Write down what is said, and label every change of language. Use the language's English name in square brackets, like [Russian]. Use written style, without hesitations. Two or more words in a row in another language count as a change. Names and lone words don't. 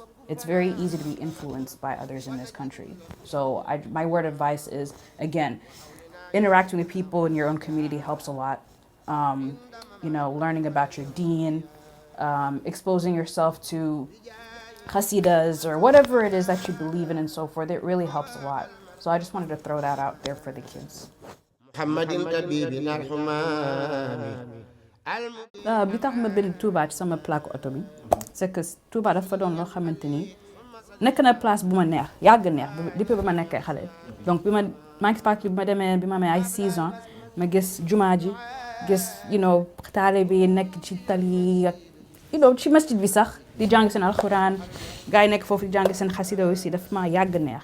[English] It's very easy to be influenced by others in this country. So my word of advice is, again, interacting with people in your own community helps a lot. You know, learning about your deen, exposing yourself to Hasidas or whatever it is that you believe in and so forth, it really helps a lot. So I just wanted to throw that out there for the kids. [Wolof] Bi tax ma bind Touba ci sama plaque oto bi [French] c'est que [Wolof] Touba dafa doon loo xamante ni nekk na place bu ma neex yàgg neex depuis ba ma nekkee xale. Donc maa ngi fàttali bi ma demee bi ma amee ay 6 ans ma gis jumaa ji gis taalibe yi nekk ci tali ak ci masjid bi sax di jàng seen alxuraan gars yi nekk foofu di jàng seen xasida aussi daf ma yàgg neex.